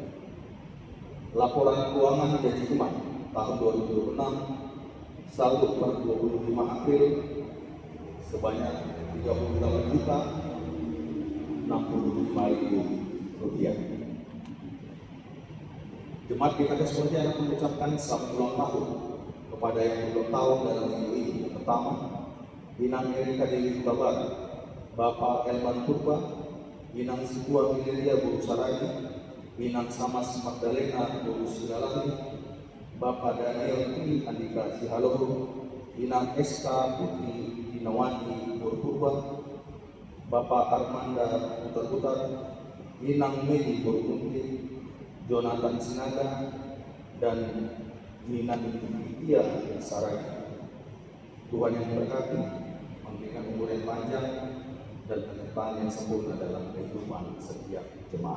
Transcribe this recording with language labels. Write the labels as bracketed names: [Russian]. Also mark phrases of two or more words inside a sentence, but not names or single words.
[Indonesian] Laporan keuangan janji iman tahun 2026 saldo per 25 April sebanyak 38.065.000 rupiah. Jemaat GKKS Pontianak mengucapkan selamat ulang tahun kepada yang berulang tahun dalam minggu ini. Pertama, Inang Erika Dewi Barat, Bapak Elman Purba, Inang Sikua Miliria Guru Saragi, Inang Samas Magdalena Guru Silalali, Bapak Daniel Tri Andika Sihalohu, Inang SK Putri Dinawati Guru Purba, Bapak Armanda Putar-Putar, Inang Medi Guru Kuntri, Jonathan Sinaga, dan Minan Tia Saragi. Tuhan yang berkati, memberikan umur yang panjang dan penyertaan yang sempurna dalam kehidupan setiap jemaat.